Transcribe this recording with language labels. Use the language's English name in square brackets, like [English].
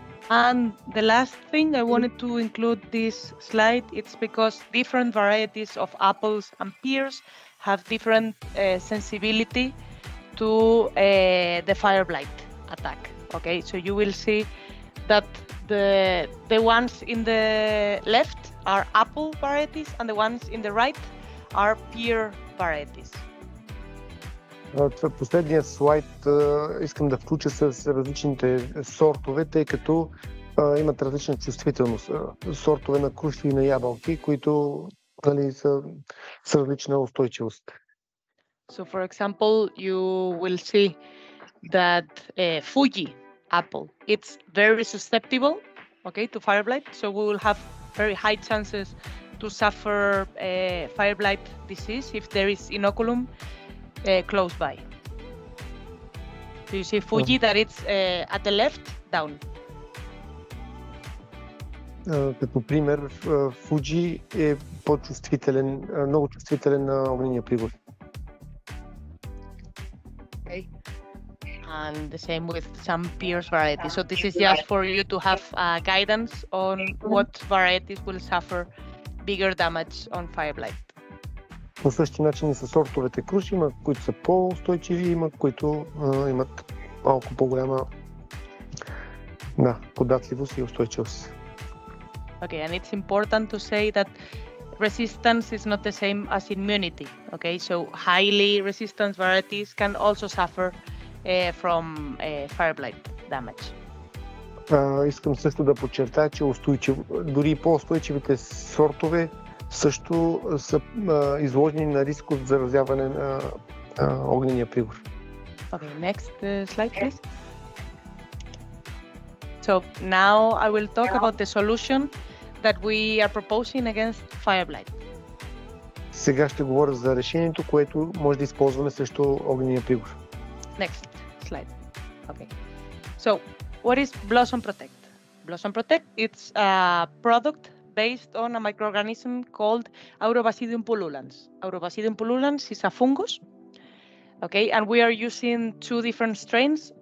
[English] And the last thing I wanted to include this slide, it's because different varieties of apples and pears have different sensibility to the fire blight attack. Okay, so you will see that the ones in the left are apple varieties and the ones in the right are pear varieties. [Bulgarian] Последния слайд искам да включа с различните сортове, тъй като имат различна чувствителност. Сортове на круши и на ябълки, които са с различна устойчивост. [English] So for example, you will see that Fuji apple, it's very susceptible, okay, to fire blight. So we will have very high chances to suffer fire blight disease if there is inoculum close by. So you see Fuji that it's at the left down. [Bulgarian] Като пример, Fuji е по-чувствителен, много чувствителен на огнения пригор. [English] Okay. And the same with some pears varieties. So this is just for you to have guidance on what varieties will suffer bigger damage on fire blight. [Bulgarian] По същия начин и с сортовете круши, има които са по-устойчиви, има които имат малко по-голяма податливост и устойчивост. [English] Okay, and it's important to say that resistance is not the same as immunity. Okay, so highly resistant varieties can also suffer from fire blight damage. [Bulgarian] Искам също да подчертая, че дори по-устойчивите сортове също са изложени на риск от заразяване на огнения пригор. [English] Okay, next slide, please. So now I will talk about the solution that we are proposing against fire blight. [Bulgarian] Сега ще говоря за решението, което може да използваме срещу огнения пригор. [English] Next slide. Okay. So what is Blossom Protect? Blossom Protect, it's a product based on a microorganism called Aurobasidium pullulans. Aurobasidium pullulans is a fungus. Okay, and we are using two different strains.